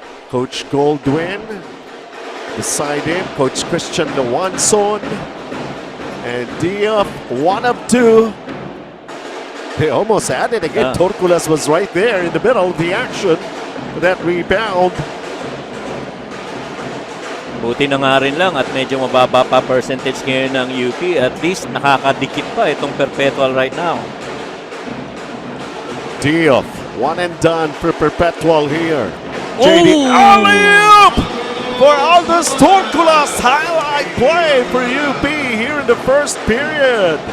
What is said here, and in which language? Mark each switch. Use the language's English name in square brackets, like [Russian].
[English] Coach Goldwyn beside him, Coach Christian Lewanson. And Diop, 1 of 2. They almost had it again. Torculas was right there in the middle of the action for that rebound. [Filipino] Buti na nga rin lang at medyo mababa pa percentage ngayon ng UP. [English] At least [Filipino] nakakadikit pa itong Perpetual [English] right now. Diop, 1 and done for Perpetual here. JD, alley-oop for Aldous Torculas. Highlight play for UP here in the first period.